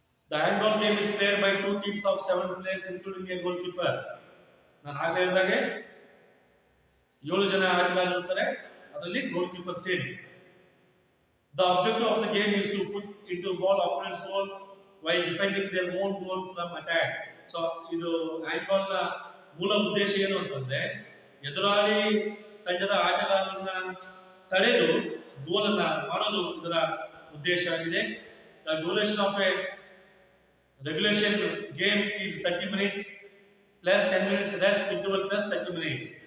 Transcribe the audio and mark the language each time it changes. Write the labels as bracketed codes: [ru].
[en] The handball game is played by 2 teams of 7 players including a goalkeeper. [kn] ನಾನು ಆಗಲೇ ಹೇಳಿದಾಗೆ 7 ಜನ ಆಟಗಾರರು ಇರ್ತಾರೆ, ಅದರಲ್ಲಿ ಗೋಲ್ ಕೀಪರ್ ಸೇರಿ. [en] The objective of the game is to put into ball opponent's goal while defending their own goal from attack. [kn] So ಇದು handball ನ ಮೂಲ ಉದ್ದೇಶ ಏನು ಅಂತಂದ್ರೆ ಎದುರಾಳಿ ತಂಡದ ಆಟಗಾರರನ್ನ ತಡೆದು ಗೋಲ್ ಅನ್ನ ಮಾಡೋದು ಇದರ ಉದ್ದೇಶ ಆಗಿದೆ. [en] The duration of a regulation game is 30 minutes plus 10 minutes rest interval plus 30 minutes.